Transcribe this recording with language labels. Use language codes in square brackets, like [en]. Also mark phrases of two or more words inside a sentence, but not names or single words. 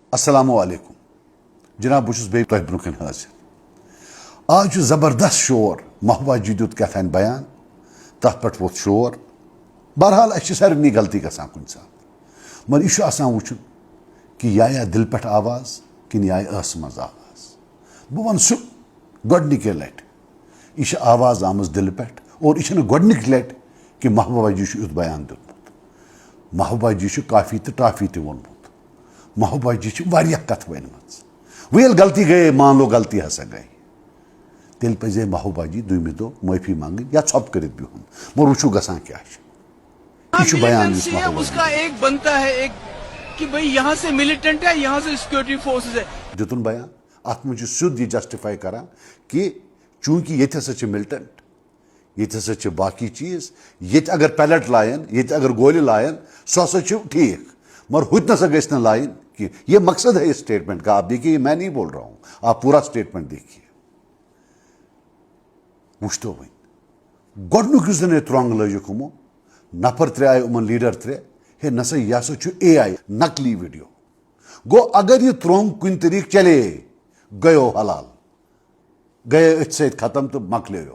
[ks] السلام علیکم جناب بہت بیٚیہِ تۄہہِ برونٛہہ کَنہِ حٲضِر آز چھُ زبردست شور محبوبہ جی دیُت کیٛاہتانۍ بیان تَتھ پٮ۪ٹھ ووٚتھ شور بہرحال اَسہِ چھِ سارنٕے غلطی گژھان کُنہِ ساتہٕ مگر یہِ چھُ آسان وٕچھُن کہِ یہِ آیا دِلہِ پٮ۪ٹھ آواز کِنہٕ یہِ آیہِ ٲسہٕ منٛز آواز بہٕ وَنہٕ سُہ گۄڈنِکے لَٹہِ یہِ چھِ آواز آمٕژ دِلہِ پٮ۪ٹھ اور یہِ چھِنہٕ گۄڈنِکہِ لَٹہِ کہِ محبوبہ جی چھُ یُتھ بیان دیُتمُت محبوبہ جی چھُ کافی تہٕ ٹافی تہِ ووٚنمُت محبوبہ جی چھِ واریاہ کَتھٕ ؤنمٕژ وۄنۍ ییٚلہِ غلطی گٔیے [ur] مان لو [ks] غلطی ہسا گٔے تیٚلہِ پَزِ محبوبہ جی دوٚیمہِ دۄہ معٲفی منٛگٕنۍ یا ژھۄپہٕ کٔرِتھ بِہُن مگر وٕچھو گژھان کیٛاہ چھُ یہِ چھُ بیان یُس محبوبہ [ur] اس کا ایک بنتا ہے ایک کہ بھئی یہاں سے ملیٹنٹ ہے یہاں سے [en] security forces [ur] ہے [ks] دیُتُن بیان اَتھ منٛز چھُ سیوٚد یہِ جسٹِفاے کران کہِ چوٗنٛکہِ ییٚتہِ ہسا چھِ مِلٹنٹ ییٚتہِ ہسا چھِ باقٕے چیٖز ییٚتہِ اگر پیلٹ لایَن ییٚتہِ اگر گولہِ لایَن سُہ ہسا چھُ ٹھیٖک مگر ہُتہِ نسا گژھِ نہٕ لایِنۍ کینٛہہ [ur] یہ مقصد ہے اس اسٹیٹمنٹ کا آپ دیکھیے میں نہیں بول رہا ہوں آپ پورا اسٹیٹمنٹ دیکھیے [ks] وٕچھتو وۄنۍ گۄڈنیُک یُس زن یہِ ترٛنٛگ لٲجِکھ یِمو نفر ترٛےٚ آیہِ یِمن لیٖڈر ترٛےٚ ہے نسا یہِ ہسا چھُ اے آی نقلی ویڈیو گوٚو اگر یہِ ترٛنٛگ کُنہِ طریٖقہٕ چلے گٔیو حلال گٔیے أتھۍ سۭتۍ ختم تہٕ مۄکلیو